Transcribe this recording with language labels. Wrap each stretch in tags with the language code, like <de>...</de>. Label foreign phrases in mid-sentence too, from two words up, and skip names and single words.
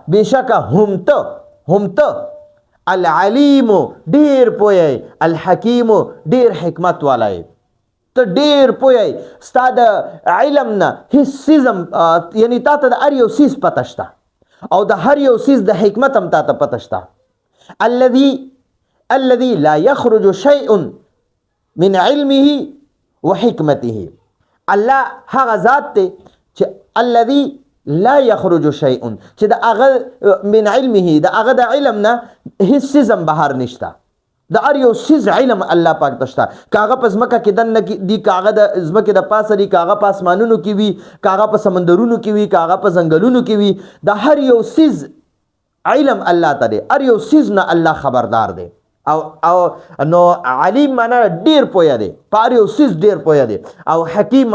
<ps>بېشکه هم ته العلیم ډیر پوهی الحکیم ډیر حکمت والا ته ډیر پوهی ستا د علم نه هیڅ څیز یعنی تا ته د هر یو څیز پته شته او د هر یو څیز د حکمت هم تا ته پته شته</ps> <ar>الذي لا يخرج شيء من علمه وحكمته</ar> <ps>الله هغه ذات ته چې</ps> <ar>الذي لا يخرج شيء</ar> <ps>چې د هغه</ps> <ar>من علمه</ar> <ps>د هغه د علم نه هیڅ څیز هم بهر نشته د هر یو څیز علم الله پاک ته شته کاغه په ځمکه کې دننه دي کاغه د ځمکې د پاسه دي کاغه په اسمانونو کې وي کاغه په سمندرونو کې وي کاغه په ځنګلونو کې وي د هر یو څیز علم الله ته دی هر یو څیز نه الله خبردار دی او نو علیم معنا ډیر پوهه دی په هر یو څیز ډیر پوهه دی او حکیم</ps>